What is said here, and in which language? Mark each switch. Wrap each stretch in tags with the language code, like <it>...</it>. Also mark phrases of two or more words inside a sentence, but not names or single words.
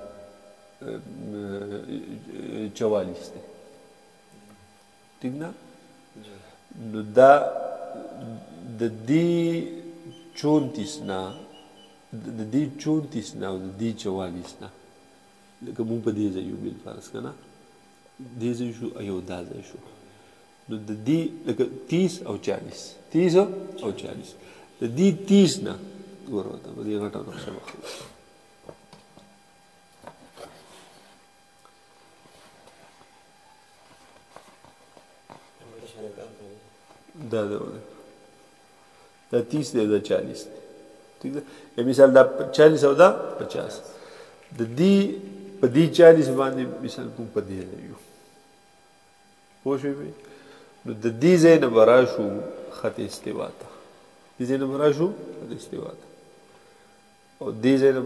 <ps>44 دی ٹھیک نه نو دا د دې 34 نه د دې 34 نه او د دې 44 نه لکه مونږ په دې ځای یو بل فرض کنه دې ځای شو ایو دا ځای شو نو د دې لکه 30 او 40 30 او 40 د دې 30 نه ورته په دې غټه نقشه وخت دا 30 دی دا 40</ps> <ur>ٹھیک ہے</ur> <ps>یا مثال دا 40 او دا 50 د دې په دې 40 باندې مثال کوم په دې یو پوه شوې نو د دې ځای نه به راشو خط استوا ته دې ځای نه به راشو خط استوا ته او دې ځای نه</ps>